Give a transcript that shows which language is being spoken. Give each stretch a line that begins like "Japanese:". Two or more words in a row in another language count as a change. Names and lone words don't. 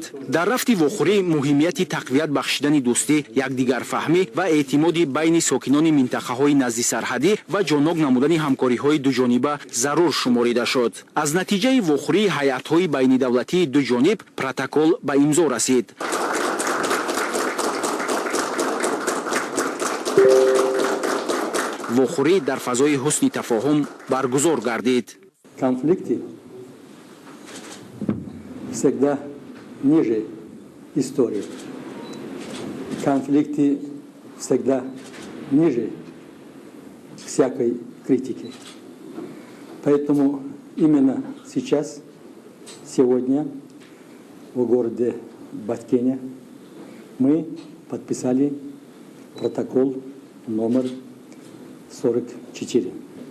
Tajik: Дар рафти вохӯрӣ муҳимияти тақвият бахшидани дӯстӣ, якдигарфаҳмӣ ва эътимоди байни сокинони минтақаҳои назди сарҳадӣ ва ҷонок намудани ҳамкориҳои дуҷониба зарур шуморида шуд. Аз натиҷаи вохӯрии ҳайатҳои байнидавлатии дуҷониб протокол ба имзо расид. вохӯрӣ дар фазои ҳусни тафоҳум баргузор гардид.
Russian: Конфликты всегда ниже истории. Конфликты всегда ниже всякой критики. Поэтому именно сейчас, сегодня, в городе Баткене мы подписали протокол номер 44.